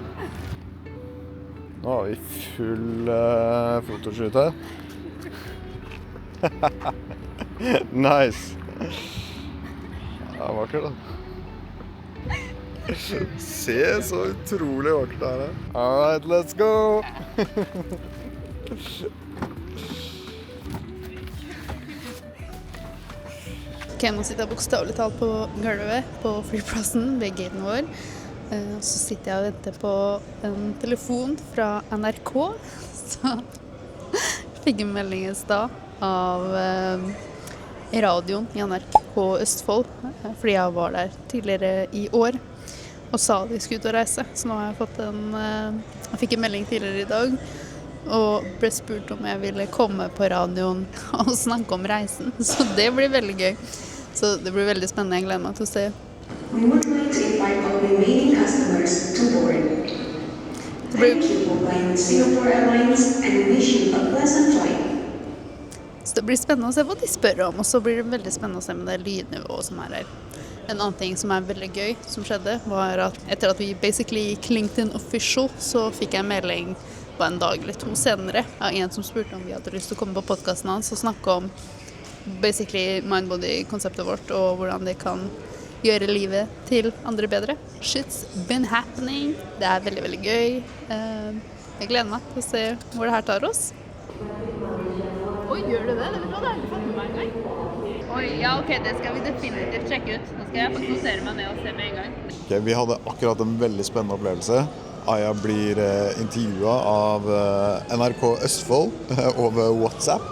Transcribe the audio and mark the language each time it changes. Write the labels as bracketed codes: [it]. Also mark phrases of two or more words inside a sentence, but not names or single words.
[no] Nå har vi full fotoshoot her. Nice. Ja, vakkert da. Se så utrolig vakkert det her. [en] Alright, let's go! [no] Ok, nå sitter jeg bokstavelig talt på gulvet på flyplassen ved gaten vår. Så sitter jeg og venter på en telefon fra NRK. Så jeg fikk en melding i sted av radioen i NRK Østfold, fordi jeg var der tidligere i år og sa de skulle ut og reise. Så nå har jeg fått jeg fikk en melding tidligere i dag og ble spurt om jeg ville komme på radioen og snakke om reisen. Så det blir veldig gøy. Så det blir veldig spennende. Jeg gleder meg til å se. [en] We would like to invite all remaining customers to board. Thank you for flying with Singapore Airlines and wish you a pleasant flight. [no] Så det blir spennende å se hva de spør om, og så blir det veldig spennende å se med det lydnivået som er her. En annen ting som er veldig gøy som skjedde, var at etter at vi basically gikk LinkedIn official, så fikk jeg en melding på en dag eller to senere av en som spurte om vi hadde lyst til å komme på podcasten hans og snakke om basically mindbody-konseptet vårt og hvordan det kan gjøre livet til andre bedre. [en] Shit's been happening. [no] Det er veldig, veldig gøy. Jeg gleder meg til å se hvor det her tar oss. Oi, gjør du det? Det har jeg ikke fått med meg en gang. Oi, ja, ok, det skal vi definitivt sjekke ut. Nå skal jeg faktisk notere meg ned og se med en gang. Okay, vi hadde akkurat en veldig spennende opplevelse. Aya blir intervjuet av NRK Østfold over WhatsApp.